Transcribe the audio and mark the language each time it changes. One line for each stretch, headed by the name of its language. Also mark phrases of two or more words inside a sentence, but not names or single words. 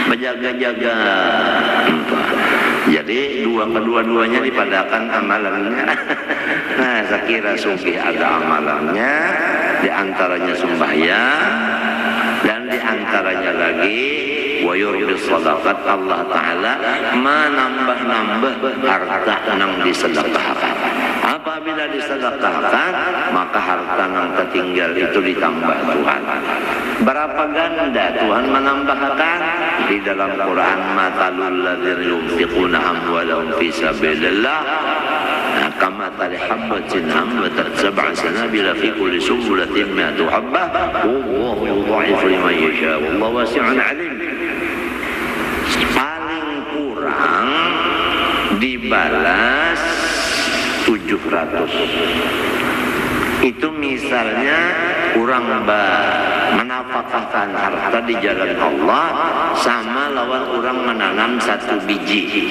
Indonesian: berjaga-jaga. Jadi kedua-duanya dipadakan amalannya. Nah, saya kira sugih ada amalannya, diantaranya sembahyang, dan diantaranya lagi
Arabic: ويربي الصدقات,
Indonesian: Allah Ta'ala menambah-nambah harta nang disedekahkan. Apabila disedekahkan, maka harta nang tertinggal itu ditambah Tuhan. Berapa ganda Tuhan menambahkan? Di dalam Quran,
Arabic: مثل الذين ينفقون أموالهم في سبيل الله كمثل حبة أنبتت سبع سنابل في كل سنبلة مائة حبة والله يضاعف لمن يشاء والله واسع عليم.
Indonesian: Paling kurang dibalas 700. Itu misalnya kurang menafkahkan harta di jalan Allah sama lawan orang menanam satu biji.